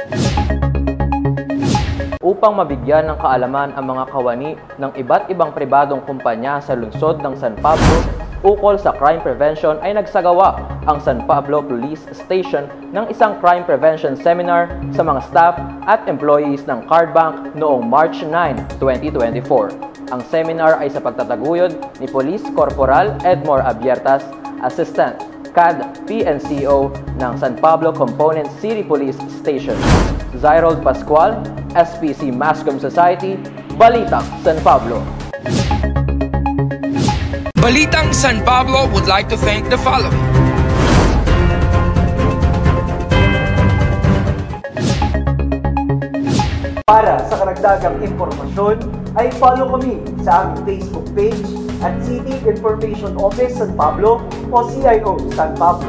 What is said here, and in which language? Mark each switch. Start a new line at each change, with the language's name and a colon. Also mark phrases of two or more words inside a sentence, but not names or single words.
Filipino: Upang mabigyan ng kaalaman ang mga kawani ng iba't ibang pribadong kumpanya sa lungsod ng San Pablo ukol sa
English: crime prevention,
Filipino: ay nagsagawa ang San Pablo Police Station ng isang
English: crime prevention seminar
Filipino: sa mga staff at employees ng Card Bank noong March 9, 2024. Ang seminar ay sa pagtataguyod ni Police Corporal Edmore Abiertas, Assistant CAD PNCO ng San Pablo Component City Police Station. Zyrold Pascual, SPC Mascom Society, Balitang San Pablo.
English: Balitang San Pablo would like to thank the following.
Filipino: Para sa karagdagang impormasyon, ay follow kami sa aming Facebook page at City Information Office San Pablo o CIO San Pablo.